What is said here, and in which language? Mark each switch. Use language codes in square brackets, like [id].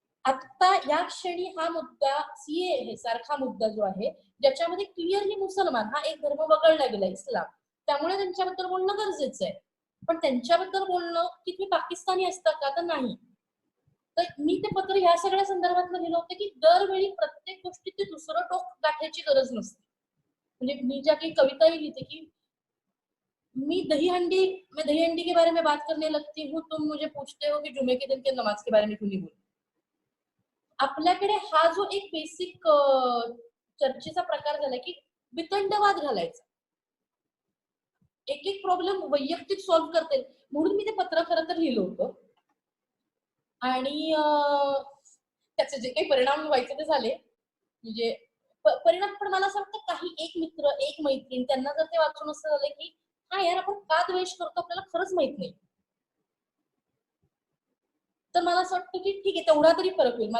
[mr] आता या क्षणी हा मुद्दा CAA सारखा मुद्दा जो आहे, ज्याच्यामध्ये क्लिअरली मुसलमान हा एक धर्म वगळला गेला, इस्लाम, त्यामुळे त्यांच्याबद्दल बोलणं गरजेचं आहे. पण त्यांच्याबद्दल बोलणं की तुम्ही पाकिस्तानी असता का, तर नाही. तर मी ते पत्र ह्या सगळ्या संदर्भात लिहिलं होतं की दरवेळी प्रत्येक गोष्टीत ते दुसरं टोक गाठायची गरज नसते. म्हणजे मी ज्या काही कविताही लिहिते की [hi] मैं दही हंडी के बारे में बात करने लगती हूँ, तुम मुझे पूछते हो कि जुमे के दिन के नमाज के बारे में क्यों नहीं बोलते. [mr] आपल्याकडे हा जो एक बेसिक चर्चेचा प्रकार झाला की वितंडवाद घालायचा, एक प्रॉब्लेम वैयक्तिक सॉल्व्ह करते, म्हणून मी ते पत्र खरं तर लिहिलं होतं. आणि त्याचे जे काही परिणाम व्हायचे ते झाले, म्हणजे परिणाम, पण मला असं वाटतं काही एक मित्र, एक मैत्रीण, त्यांना जर ते वाचून असं झालं की हा यार आपण का द्वेष करतो आपल्याला खरंच माहित नाही, तर मला असं वाटतं की ठीक आहे, तेवढा तरी फरक होईल.